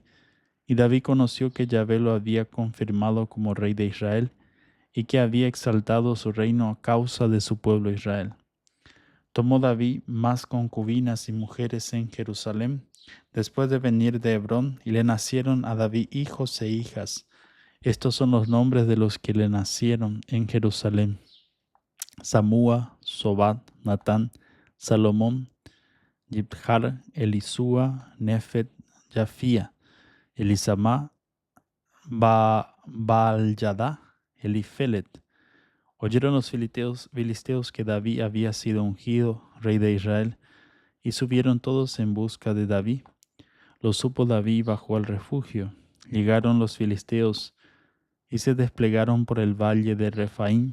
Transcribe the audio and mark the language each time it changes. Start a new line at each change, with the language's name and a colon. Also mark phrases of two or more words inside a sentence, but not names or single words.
Spanish: Y David conoció que Yahvé lo había confirmado como rey de Israel y que había exaltado su reino a causa de su pueblo Israel. Tomó David más concubinas y mujeres en Jerusalén, después de venir de Hebrón, y le nacieron a David hijos e hijas. Estos son los nombres de los que le nacieron en Jerusalén: Samúa, Sobat, Natán, Salomón, Yibjar, Elisúa, Nefet, Jafía, Elisama, Baalyadá, Elifelet. Oyeron los filisteos que David había sido ungido rey de Israel, y subieron todos en busca de David. Lo supo David y bajó al refugio. Llegaron los filisteos y se desplegaron por el valle de Refaim.